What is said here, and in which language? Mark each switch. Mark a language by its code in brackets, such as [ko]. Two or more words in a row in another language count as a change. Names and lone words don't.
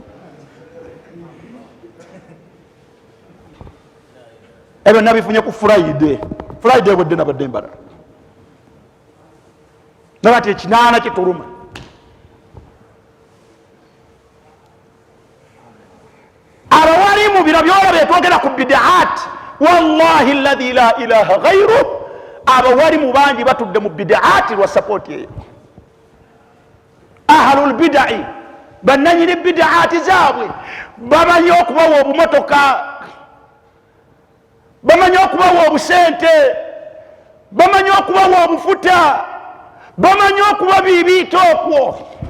[lg] Ebyo nabifunye ku Friday wedde nabadde mbala. Nabati ekinaana kituluma. Abawalimu bino byolaba byetwogera ku bid'aat, [ar] والله الذي لا إله غيره, [lg] abawalimu bangi batudde mu bid'aat lwa support eyo. [ar] أهل البدع [lg] bannanyini bid'aat zaabwe bamanyi okubawa obumotoka, bamanyi okubawa obusente, bamanyi okubawa obufuta, bamanyi okuba bibiita okwo.